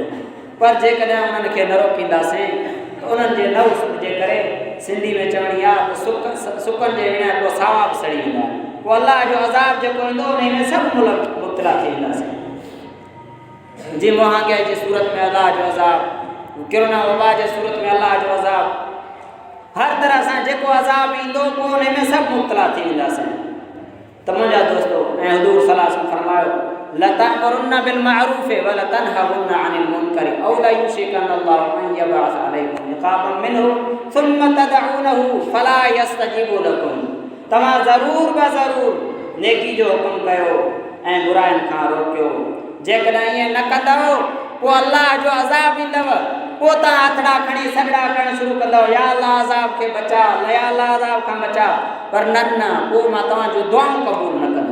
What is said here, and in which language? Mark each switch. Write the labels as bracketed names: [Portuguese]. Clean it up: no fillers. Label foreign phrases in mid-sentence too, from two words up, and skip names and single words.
[Sindhi] पर जेकॾहिं उन्हनि खे न रोकींदासीं त उन्हनि जे न जे करे सिंधी में चवणी आहे त सुकनि जे विणा पोइ सावा बि सड़ी वेंदा, पोइ अलाह जो अज़ाब जेको ईंदो उन में सभु मुल्क मुब्तला थी वेंदासीं। जी मुहांगे जी सूरत में अल्लाह जो अज़ाब, किरोना वबा जे सूरत में अल्लाह जो अज़ाब, हर तरह सां जेको अज़ाब ईंदो पोइ उन में सभु मुब्तला थी वेंदासीं। त मुंहिंजा दोस्तो ऐं हुज़ूर [Arabic] صلى الله عليه وسلم फरमायो لتأمرن بالمعروف ولتنهون عن المنكر أو ليوشكن الله أن يبعث عليكم عقابا منه ثم تدعونه فلا يستجيب لكم. [Sindhi] तव्हां ज़रूर ब ज़रूर नेकी जो हुकुम कयो ऐं बुराइनि खां रोकियो। जेकॾहिं ईअं न कंदव पोइ अल्लाह जो अज़ाब ईंदव, पोइ तव्हां हथड़ा खणी सॼड़ा करणु शुरू कंदव, या अल्लाह अज़ाब खे बचा, या अल्लाह अज़ाब खां बचा। पर न पोइ मां तव्हांजूं दुआऊं क़बूल न कंदुमि।